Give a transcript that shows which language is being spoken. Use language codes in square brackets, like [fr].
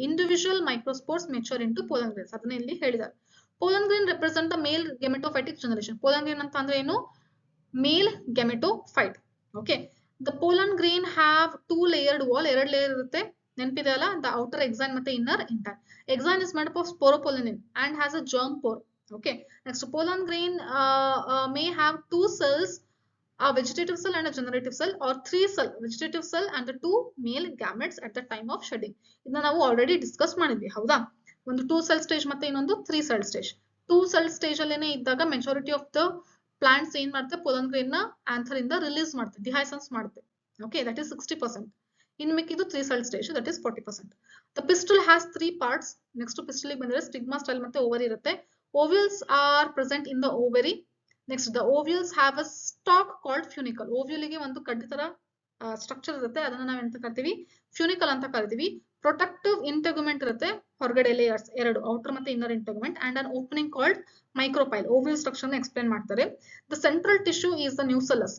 [en] individual microspores mature into pollen grains, [kn] ಅದನ್ನ ಇಲ್ಲಿ ಹೇಳಿದ್ದಾರೆ. [en] Pollen grain represent the male gametophytic generation. Pollen grain [kn] ಅಂತ ಅಂದ್ರೆ ಏನು, [en] Male gametophyte. Okay, the pollen grain have 2 layered wall, [kn] 2 layer ಇರುತ್ತೆ, ನೆನಪಿದೆ ಅಲ್ಲ, [en] The outer exine ಮತ್ತೆ inner intine. Exine is made up of sporopollenin and has a germ pore. Okay, next pollen grain may have 2 cells, a vegetative cell and a generative cell, or 3 cell vegetative cell and the 2 male gametes at the time of shedding. [kn] ಇದನ್ನ ನಾವು already discuss ಮಾಡಿದ್ವಿ, ಹೌದಾ? ಒಂದು 2 cell stage ಮತ್ತೆ ಇನ್ನೊಂದು 3 cell stage. 2 cell stage ಅಲ್ಲೇನೆ ಇದ್ದಾಗ majority of the plants ಏನ್ ಮಾಡುತ್ತೆ, pollen grain ನ ಆಂಥರ್ ಇಂದ ರಿಲೀಸ್ ಮಾಡುತ್ತೆ, ಡಿಹೈಸನ್ಸ್ ಮಾಡುತ್ತೆ. [en] Okay, that is 60%. [kn] ಇನ್ನು ಮಿಕ್ಕಿದ್ದು 3 cell stage, [en] that is 40%. The pistil has 3 parts. Next to pistil [kn] ಬಂದ್ರೆ ಸ್ಟಿಗ್ಮಾ ಸ್ಟೈಲ್ ಮತ್ತೆ ಓವರಿ ಇರುತ್ತೆ. [en] Ovules are present in the ovary. Next, the ovules have a stalk called funicle. [kn] Ovule ಗೆ ಒಂದು ಕಡ್ಡಿ ತರ structure ಇರುತ್ತೆ, ಅದನ್ನ ನಾವು ಎಂತ ಕರಿತೀವಿ, ಫ್ಯೂನಿಕಲ್ ಅಂತ ಕರಿತೀವಿ. ಪ್ರೊಟೆಕ್ಟಿವ್ ಇಂಟೆಗ್ಯುಮೆಂಟ್ ಇರುತ್ತೆ, ಹೊರಗಡೆ ಲೇಯರ್ಸ್ 2, ಔಟರ್ ಮತ್ತೆ inner integument, [en] And an opening called micropyle. [kn] Ovule structure ನ ಎಕ್ಸ್ಪ್ಲೇನ್ ಮಾಡ್ತಾರೆ. [en] The central tissue is the nucellus.